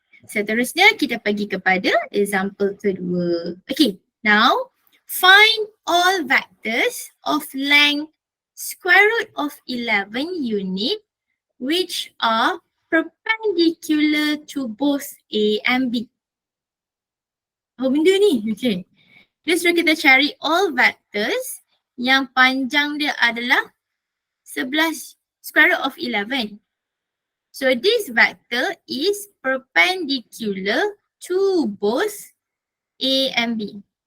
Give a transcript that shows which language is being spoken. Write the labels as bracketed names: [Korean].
[Malay] Seterusnya kita pergi kepada example kedua. [English] Okay, now find all vectors of length square root of 11 unit which are perpendicular to both A and B. [Malay] Apa benda ni? Okay. Dia suruh kita cari [English] all vectors [Malay] yang panjang dia adalah 11 [English] square root of 11. So this vector is perpendicular to both A and B.